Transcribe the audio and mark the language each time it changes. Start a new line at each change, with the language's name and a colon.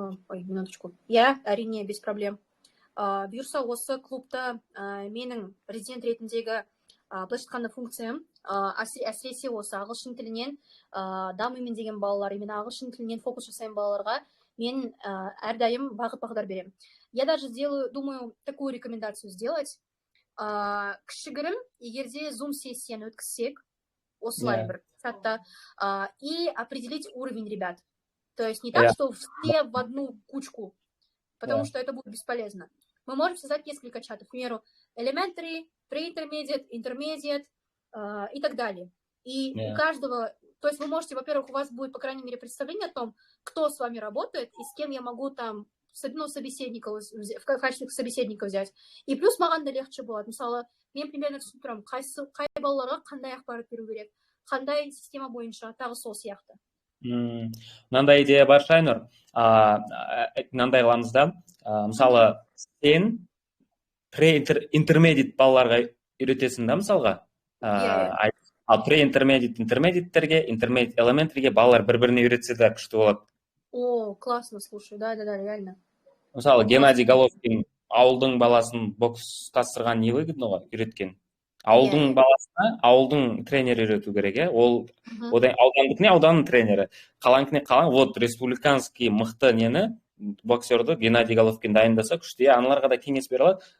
Russian: Минуточку. Я,
Kazakh: әрине,
Russian: без проблем.
Kazakh: Бұйырса осы клубта менің резидент ретіндегі былайша айтқанда функциям әсіресе осы ағылшын тілінен дамимын деген балалар,
Russian: именно
Kazakh: ағылшын тілінен фокус жасайын балаларға мен әрдайым бағыт-бағдар беремін.
Russian: Я даже думаю, такую рекомендацию сделать.
Kazakh: Кішігірім, егерде зум-сессияны өткізсек, осылай бір чатта,
Russian: и определить уровень ребят. То есть не так, что все в одну кучку, потому что это будет бесполезно. Мы можем создать несколько чатов, к примеру, elementary, pre-intermediate, intermediate и так далее. И у каждого, то есть вы можете, во-первых, у вас будет, по крайней мере, представление о том, кто с вами работает и с кем я могу там собеседников, в качестве собеседника взять. И плюс
Kazakh: маған да
Russian: легче
Kazakh: болады. Мысалы, мен примерно түсініп тұрамын, қай балаларға қандай ақпарат беру керек, қандай система бойынша, тағы сол сияқты. Мынандай идея бар, Шайнұр. Мынандай қыламыз да, мысалы, сен интермедиат балаларға үйретесің да мысалға. Ал интермедиаттерге, интермедиат элементтерге балалар бір-біріне үйретсе де күшті болады.
Russian: О, классно, слушай, да, реально.
Kazakh: Мысалы, Геннадий Головкин ауылдың баласын бокстастырған
Russian: не выгодно
Kazakh: ғой, үйреткен. Ауылдың баласына ауылдың тренері үйрету керек, ол аудандікіне ауданның тренері, қаланікіне қалан,
Russian: вот республиканский
Kazakh: мықты нені боксерді Геннадий Головкин дайындаса күшті, аналарға да кеңес бере алады.